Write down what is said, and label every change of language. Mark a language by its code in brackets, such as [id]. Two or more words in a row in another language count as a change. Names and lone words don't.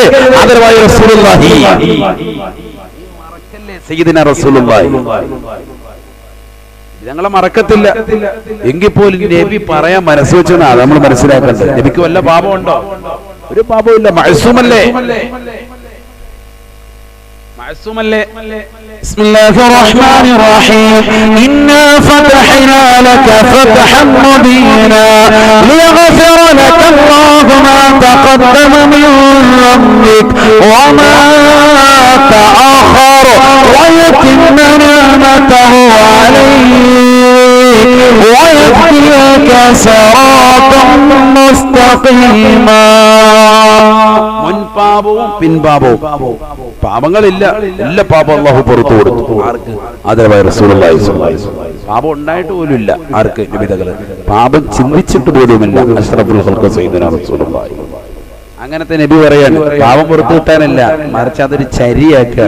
[ml] ആദരവായ റസൂലുള്ളാഹി മറക്കല്ലേ [ar] سيدنا رسول الله. [ml] ഞങ്ങളെ മറക്കത്തില്ല എങ്കിൽ പോലും നബി പറയാൻ മനസ്സ് വെച്ചാണ് നമ്മൾ മനസ്സിലാക്കേണ്ടത്. നബിക്ക് വല്ല പാപമുണ്ടോ? ഒരു പാപമില്ല, മഅ്സൂമല്ലേ. [ar] بسم الله الرحمن الرحيم إنا فتحنا لك فتحا مبينا ليغفر لك الله ما تقدم من ذنبك وما تأخر ويتم نعمته عليك ويهديك صراطا مستقيما. [ml] മുൻപാപവും പിൻപാപവും പാപങ്ങളില്ല, എല്ലാ പാപം അല്ലാഹു പുറത്തു കൊടുത്തു. ആർക്ക്? ആദരവായ റസൂലുള്ളാഹി [ar] صلى الله عليه وسلم. [ml] പാപം ഉണ്ടായിട്ട് പോലും ഇല്ല ആർക്ക്? നബിതകള്. പാപം ചിന്തിച്ചിട്ട് പോലുമില്ല [ar] أشرف الخلق سيدنا رسول الله. [ml] അങ്ങനത്തെ നബി പറയാണ്, പാപം പുറത്തു കിട്ടാനല്ല, മറിച്ച് അതൊരു ചരിയാക്കുക.